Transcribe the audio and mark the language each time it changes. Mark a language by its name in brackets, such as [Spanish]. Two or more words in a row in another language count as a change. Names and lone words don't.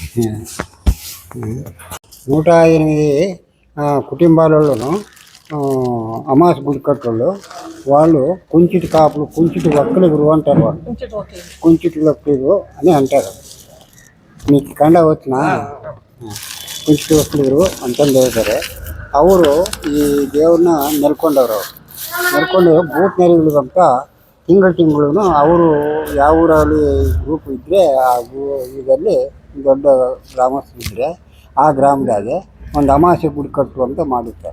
[Telugu] 108 కుటుంబాలలోనూ అమాస గుడికట్టుల్లో వాళ్ళు కుంచిటి కాపులు కుంచిటి వక్కలుగురు అంటారు. వాళ్ళు కుంచిటి వక్కలుగురు అని అంటారు. మీకు ಕಂಡ వచ్చిನ కుంచిటి వక్కలుగుರು [Kannada] ಅಂತಂದು ಹೇಳ್ತಾರೆ. ಅವರು ಈ ದೇವ್ರನ್ನ ನೆಲ್ಕೊಂಡವರು ಬೂತ್ ನೆರೆಗಳು ಅಂತ ತಿಂಗಳು ಅವರು ಯಾವ ಊರಲ್ಲಿ ಗ್ರೂಪ್ ಇದ್ದರೆ ಆ ಇದರಲ್ಲಿ ದೊಡ್ಡ ಗ್ರಾಮಸ್ಥರಿದ್ದರೆ ಆ ಗ್ರಾಮದಾಗೆ ಒಂದು ಅಮಾಸೆ ಗುಡಿ ಕಟ್ಟು ಅಂತ ಮಾಡುತ್ತಾರೆ.